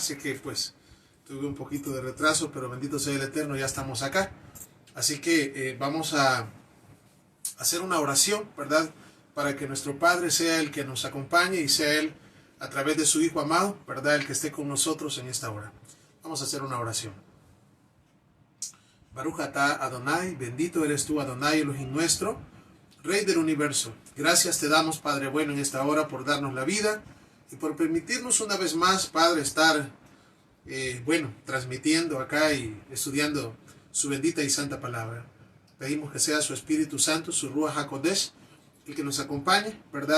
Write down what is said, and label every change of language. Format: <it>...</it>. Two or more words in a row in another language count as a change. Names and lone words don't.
<es>Sé que pues tuve un poquito de retraso, pero bendito sea el Eterno, ya estamos acá. Así que vamos a hacer una oración, ¿verdad? Para que nuestro Padre sea el que nos acompañe y sea Él, a través de su Hijo amado, ¿verdad? El que esté con nosotros en esta hora. Vamos a hacer una oración.</es> <he>ברוך אתה אדני,</he> <es>bendito eres tú, Adonai Elohim nuestro, Rey del universo. Gracias te damos, Padre bueno, en esta hora por darnos la vida y por permitirnos una vez más, Padre, estar, transmitiendo acá y estudiando su bendita y santa palabra. Pedimos que sea su Espíritu Santo, su</es> <he>רוח הקודש,</he> <es>el que nos acompañe, ¿verdad?</es>